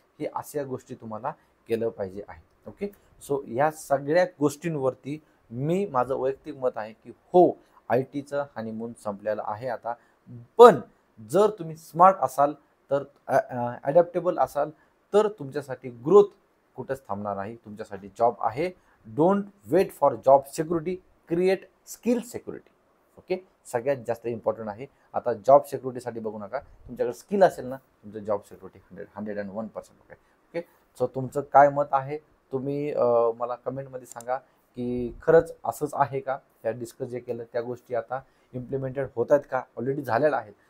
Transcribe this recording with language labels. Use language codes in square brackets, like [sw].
[mr] हे अशा गोष्टी तुम्हाला केलं पाहिजे आहे. ओके, सो या सगळ्या गोष्टींवरती माझं वैयक्तिक मत आहे की हो, ITचं हनीमून संपलेलं आहे आता. पण जर तुम्ही स्मार्ट असाल, तर ॲडॅप्टेबल असाल, तर तुमच्यासाठी ग्रोथ कुठंच थांबणार नाही. तुमच्यासाठी जॉब आहे. [en] Don't wait for job security, create skill security. [mr] Okay, सगळ्यात जास्त इम्पॉर्टंट आहे. आता जॉब सिक्युरिटीसाठी बघू नका, तुमच्याकडे स्किल असेल ना, तुमचं job security 101%. Okay, okay, so तुमचं काय मत आहे, तुम्ही मला कमेंटमध्ये सांगा की खरंच असंच आहे का, त्या डिस्कस जे केलं त्या गोष्टी आता इम्प्लिमेंटेड होत आहेत का, ऑलरेडी झालेल्या आहेत.